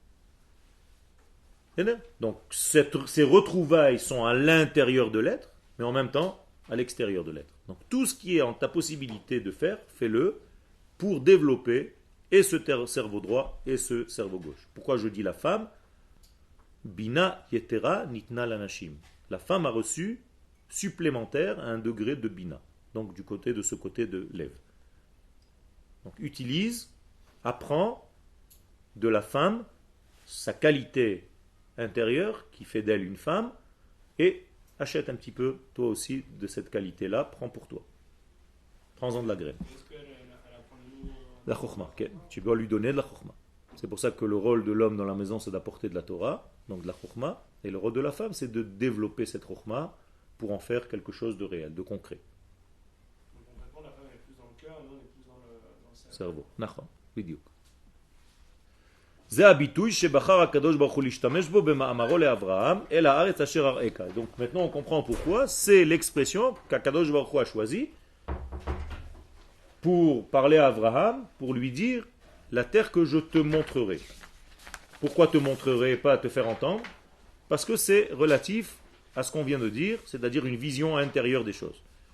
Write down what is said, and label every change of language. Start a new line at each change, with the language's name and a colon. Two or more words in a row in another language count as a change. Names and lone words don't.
French: Donc ces retrouvailles sont à l'intérieur de l'être, mais en même temps à l'extérieur de l'être. Donc tout ce qui est en ta possibilité de faire, fais-le pour développer et ce cerveau droit et ce cerveau gauche. Pourquoi je dis la femme?
Hebrew: בינה יתירה ניתנה לנשים.
French: La femme a reçu supplémentaire à un degré de bina. Donc du côté de ce côté de lève. Donc utilise, apprends de la femme sa qualité intérieure qui fait d'elle une femme et achète un petit peu toi aussi de cette qualité-là, prends pour toi. Prends-en de la graine. La chokhmah, tu dois lui donner de la chokhmah. C'est pour ça que le rôle de l'homme dans la maison c'est d'apporter de la Torah, donc de la chokhmah, et le rôle de la femme c'est de développer cette chokhmah pour en faire quelque chose de réel, de concret. Donc concrètement la femme elle est plus dans le cœur et nous on est plus dans le cerveau. cerveau.
Hebrew: נכון, בדיוק. זה הביטוי שבחר הקדוש ברוך הוא להשתמש בו במאמרו לאברהם אל הארץ אשר אראך.
French: Donc maintenant on comprend pourquoi c'est l'expression qu'Akadosh Baruch Hu a choisi pour parler à Abraham, pour lui dire la terre que je te montrerai. Pourquoi te montrerai, pas te faire entendre? Parce que c'est relatif à ce qu'on vient de dire, c'est-à-dire une vision intérieure des choses.